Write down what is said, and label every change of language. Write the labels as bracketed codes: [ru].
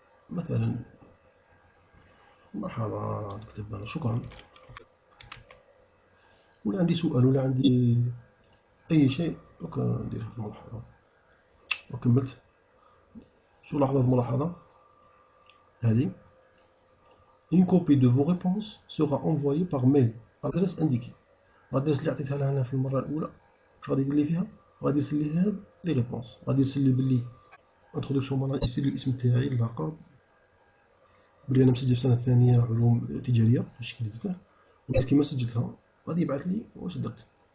[ar] مثلا ملاحظة نكتب أنا شكرا، ولا عندي سؤال ولا عندي أي شيء دوك ندير هاد الملاحظة وكملت. شو لاحظت الملاحظة هذه؟ [fr] Une copie de vos réponses sera envoyée par mail à l'adresse indiquée. [ar] الادريس اللي عطيتها لها انا في المره الاولى واش غادي يدير لي فيها؟ غادي يرسل لي هاد لي ريبونس، غادي يرسل لي بلي انتروداكسيون مالا، يرسل لي الاسم تاعي اللقب بلي انا مسجل في السنه الثانيه علوم تجاريه هادشي اللي درته، كيما سجلتها غادي يبعث لي واش درت.